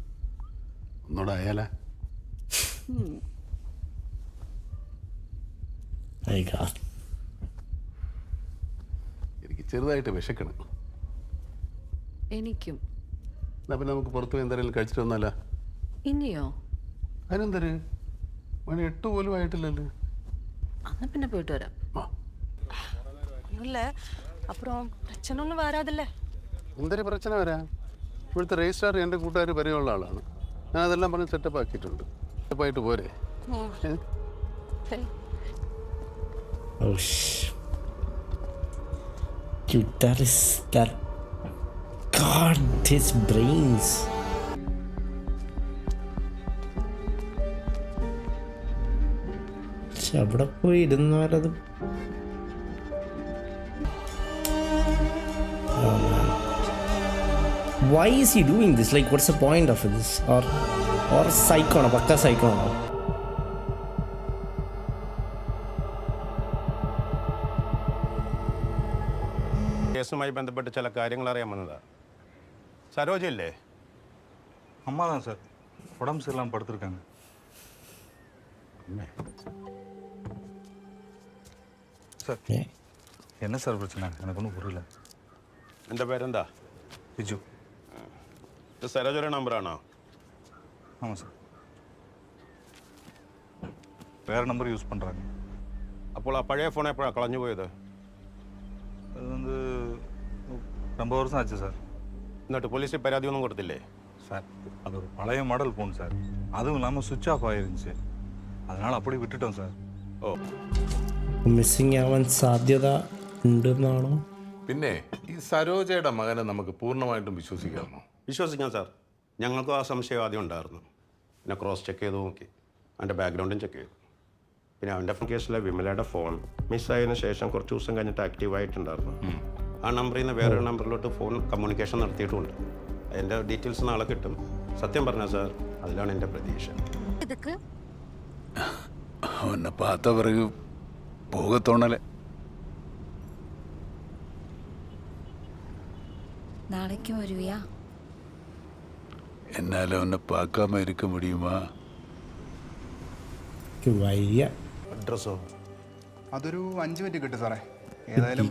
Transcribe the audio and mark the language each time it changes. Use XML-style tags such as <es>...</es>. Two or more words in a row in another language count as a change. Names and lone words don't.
<ml>ഒന്നുകൂടെ ആയാലേ? എനിക്ക് ചെറുതായിട്ട് വിശക്കണം. എനിക്കും. എന്നാ പിന്നെ നമുക്ക് പുറത്ത് പോയി എന്തെങ്കിലും കഴിച്ചിട്ട് വന്നാലോ? ഇനിയോ? അതിനെന്തര്, മണി 8 പോലും ആയിട്ടില്ലല്ലോ. എന്നാ പിന്നെ പോയിട്ട് വരാം.</ml> <ta>இல்லை அப்புறம் பிரச்சனை ஒன்றும் வராதுல்ல.</ta> <ml>എന്തൊരു പ്രശ്നം വരാം? ഇവിടുത്തെ രജിസ്ട്രാർ എൻ്റെ കൂട്ടുകാർ പരിചയമുള്ള ആളാണ്. ഞാൻ അതെല്ലാം പറഞ്ഞ് സെറ്റപ്പ് ആക്കിയിട്ടുണ്ട്. സെറ്റപ്പായിട്ട് പോരെ?</ml> <ta>சரி.</ta> <en>Oh, dude, that is that. God, his brains.</en> <ml>അവിടെ പോയി ഇരുന്നാലത്</ml> <en>why is he doing this? Like, what's the point of this? Or psycho</en> <ml>ആണോ? പക്ക psycho ആണോ? കേസുമായി ബന്ധപ്പെട്ട് ചില കാര്യങ്ങൾ അറിയാൻ വന്നതാ. സരോജയില്ലേ?</ml> <ta>அம்மா தான் சார் உடம்பு சரியில்லாமல் படுத்திருக்காங்க. சார் என்ன சார் பிரச்சனை? எனக்கு ஒன்றும் புரியல.</ta> <ml>എൻ്റെ പേരെന്താ? பிஜு. ഇത് സരോജയുടെ നമ്പറാണോ?</ml> <ta>ஆமாம் சார். வேறு நம்பர் யூஸ் பண்ணுறாங்க.</ta> <ml>അപ്പോൾ ആ പഴയ ഫോൺ എപ്പോഴാണ് കളഞ്ഞു പോയത്?</ml> <ta>அது வந்து ரொம்ப வருஷம் ஆச்சு சார்.</ta> <ml>എന്നിട്ട് പോലീസിൽ പരാതിയൊന്നും കൊടുത്തില്ലേ?</ml> <ta>சார் அது ஒரு பழைய</ta> <en>model phone</en> <ta>சார். அதுவும் இல்லாமல்</ta> <en>switch off</en> <ta>ஆகிருந்துச்சு. அதனால் அப்படி விட்டுட்டோம் சார்.</ta> <ml>ഓ, മിസ്സിങ് ആവാൻ സാധ്യത ഉണ്ടെന്നാണോ? പിന്നെ ഈ സരോജയുടെ മകനെ നമുക്ക് പൂർണ്ണമായിട്ടും വിശ്വസിക്കാമോ? വിശ്വസിക്കാം സാർ. ഞങ്ങൾക്കും ആ സംശയം ആദ്യം ഉണ്ടായിരുന്നു. പിന്നെ</ml> <en>cross check</en> <ml>ചെയ്ത് നോക്കി, അവൻ്റെ ബാക്ക്ഗ്രൗണ്ടും ചെക്ക് ചെയ്തു. പിന്നെ അവൻ്റെ കേസിലെ വിമലയുടെ ഫോൺ മിസ്സായതിനു ശേഷം കുറച്ച് ദിവസം കഴിഞ്ഞിട്ട് ആക്റ്റീവായിട്ടുണ്ടായിരുന്നു. ആ നമ്പറിൽ നിന്ന് വേറൊരു നമ്പറിലോട്ട്</ml> <en>phone communication</en> <ml>നടത്തിയിട്ടുമുണ്ട്. അതിൻ്റെ ഡീറ്റെയിൽസ് നാളെ കിട്ടും. സത്യം പറഞ്ഞാൽ സാർ, അതിലാണ് എൻ്റെ പ്രതീക്ഷ.</ml> <ta>அவனை பாத்த പിറகு போக தோணலை. நாளைக்கு வருவியா? என்னால் அவனை பார்க்காம இருக்க முடியுமா?</ta> <ml>വയ്യ. അഡ്രസ്സോ? അതൊരു 5 മിനിറ്റ് കിട്ടും സാറേ. ഏതായാലും</ml>